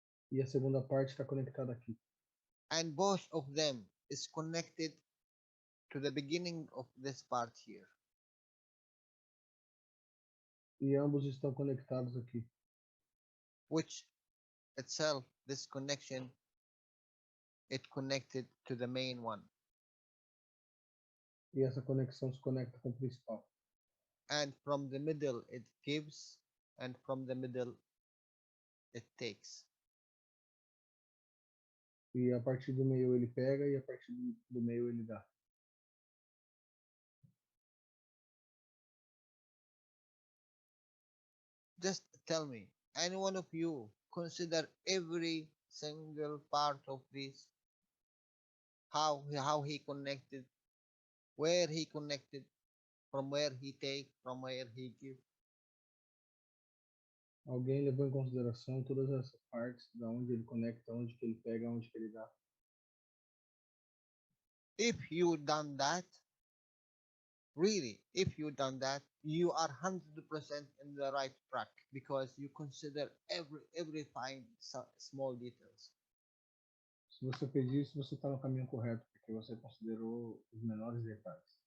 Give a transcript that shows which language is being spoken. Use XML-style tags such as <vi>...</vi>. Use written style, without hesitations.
<pt>E a segunda parte está conectada aqui.</pt> <en>And both of them is connected to the beginning of this part here.</en> <pt>E ambos estão conectados aqui.</pt> <en>Which itself, this connection, it connected to the main one.</en> <pt>E essa conexão se conecta com o principal.</pt> <en>And from the middle it gives, and from the middle it takes.</en> <pt>E a partir do meio ele pega e a partir do meio ele dá.</pt> <en>Just tell me, any one of you consider every single part of this, how he connected, where he connected, from where he take, from where he give.</en> <pt>Alguém levou em consideração todas essas partes, da onde ele conecta, onde que ele pega, onde que ele dá.</pt> <en>If you done that, really, if you done that, you are 100% in the right track because you consider every fine small details.</en> <pt>Se você fez isso, você está no caminho correto, porque você considerou os menores detalhes.</pt>